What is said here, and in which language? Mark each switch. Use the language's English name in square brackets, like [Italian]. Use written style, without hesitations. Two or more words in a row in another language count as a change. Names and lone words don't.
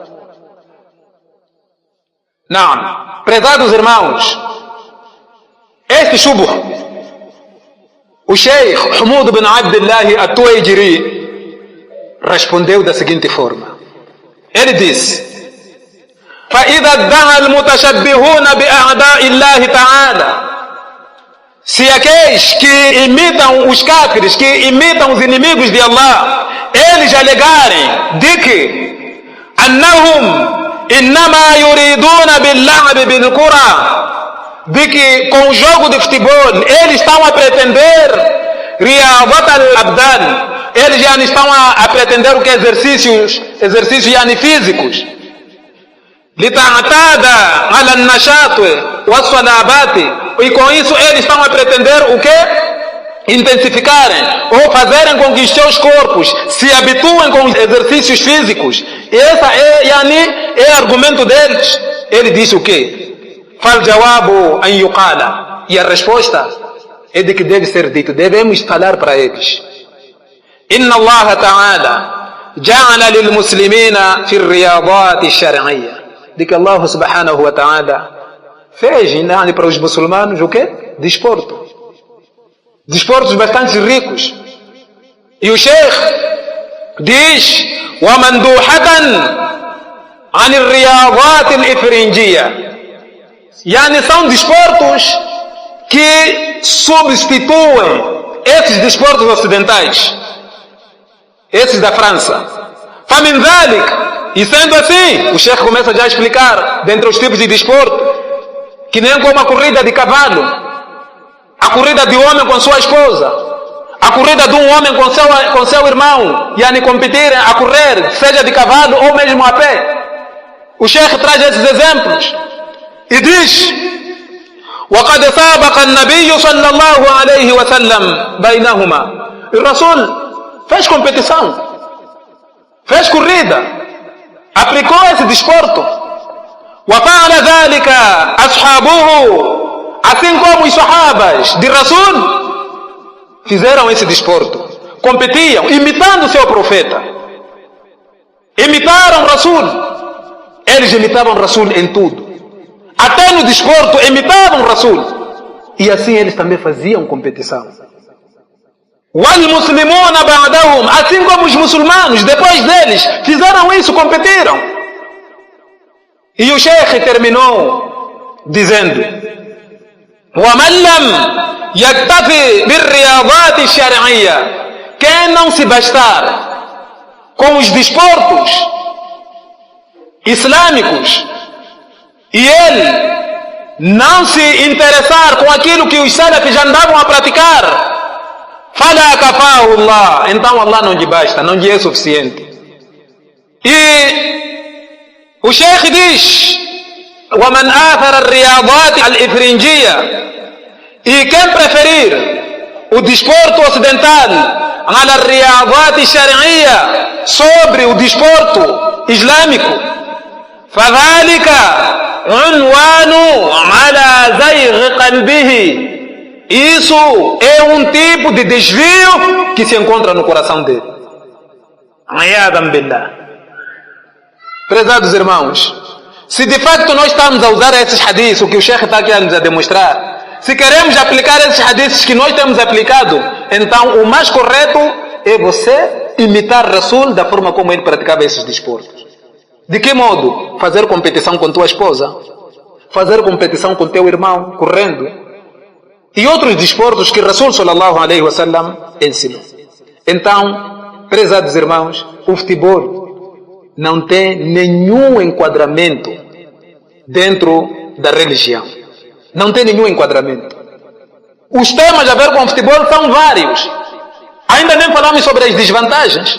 [Portuguese] Não. Prezados irmãos, este shubha, o Sheikh Humud bin Abdullah At-Tuwaijiri respondeu da seguinte forma. Ele disse: [Arabic] فإذا ادعى المتشبهون بأعداء الله تعالى, [Portuguese] se aqueles que imitam os cáfires, que imitam os inimigos de Allah, eles alegarem de que [Arabic] أنهم إنما يريدون باللعب بالكرة, [Portuguese] de que com o jogo de futebol eles estão a pretender [Arabic] رياضة الأبدان, [Portuguese] eles já estão a pretender o que? Exercícios físicos, [Arabic] لتعتاد على النشاط والصلابة, [Portuguese] e com isso eles estão a pretender o que? Intensificarem ou fazerem com que os seus corpos se habituem com os exercícios físicos. Essa é argumento deles. Ele disse o que? [Arabic] فالجواب أن يقال, [Portuguese] e a resposta é de que deve ser dito, devemos falar para eles: [Arabic] إن الله تعالى جعل للمسلمين في الرياضات الشرعية, [Portuguese] de que Allah [Arabic] سبحانه وتعالى [Portuguese] fez para os muçulmanos o quê? Desporto. Desportos bastante ricos. E o Sheikh diz: [Arabic] وَمَنْدُوحَةً عَنِ الرِّيَاضَاتِ الْإِفْرِنْجِيَّةِ, [Portuguese] yani são desportos que substituem esses desportos ocidentais, esses da França. [Arabic] فَمِنْ ذَلِكَ, [Portuguese] e sendo assim, o Sheikh começa já a explicar dentre os tipos de desporto, que nem como a corrida de cavalo, a corrida de homem com sua esposa, a corrida de um homem com seu irmão, e a competirem a correr, seja de cavalo ou mesmo a pé. O Sheikh traz esses exemplos e diz: [Arabic] وَقَدْ سَابَقَ النَّبِيُّ صَلَّى اللَّهُ عَلَيْهِ وَسَلَّمْ بَيْنَهُمَا, [Portuguese] e o Rasul fez competição, fez corrida, aplicou esse desporto. [Arabic] وَفَعَلَ ذَلِكَ أَصْحَابُهُ, [Portuguese] assim como os sahabas de Rasul fizeram esse desporto, competiam, imitando o seu profeta, imitaram Rasul, eles imitavam Rasul em tudo, até no desporto imitavam Rasul, e assim eles também faziam competição. [Arabic] وَالْمُسْلِمُونَ بَعْدَهُمْ, [Portuguese] assim como os muçulmanos depois deles fizeram isso, competiram. E o Sheikh terminou dizendo: [Arabic] وَمَنْ لَمْ يَكْتَفِ بِالرِّيَاضَاتِ الشَّرْعِيَّةِ, [Portuguese] quem não se bastar com os desportos islâmicos e ele não se interessar com aquilo que os salafis andavam a praticar, [Arabic] فَلَا كَفَاهُ اللَّهُ, [Portuguese] então Allah não lhe basta, não lhe é suficiente. E o Sheikh diz: [Arabic] وَمَنْ آثَرَ الرِّيَاضَاتِ الْإِفْرِنْجِيَّةِ, [Portuguese] e quem preferir o desporto ocidental [Arabic] على الرياضات الشرعية, [Portuguese] sobre o desporto islâmico, [Arabic] فَذَلِكَ عُنْوَانُ عَلَى زَيْغِ قَلْبِهِ, [Portuguese] isso é um tipo de desvio que se encontra no coração dele. [Arabic] عِيَاذًا بِاللَّهِ. [Portuguese] Prezados irmãos, se de facto nós estamos a usar esses hadiths, o que o Sheikh está aqui a nos demonstrar, se queremos aplicar esses hadiths que nós temos aplicado, então o mais correto é você imitar Rasul da forma como ele praticava esses desportos. De que modo? Fazer competição com tua esposa, fazer competição com teu irmão, correndo, e outros desportos que Rasul [Arabic] صلى الله عليه وسلم [Portuguese] ensinou. Então, prezados irmãos, o futebol não tem nenhum enquadramento dentro da religião. Não tem nenhum enquadramento. Os temas a ver com o futebol são vários. Ainda nem falamos sobre as desvantagens.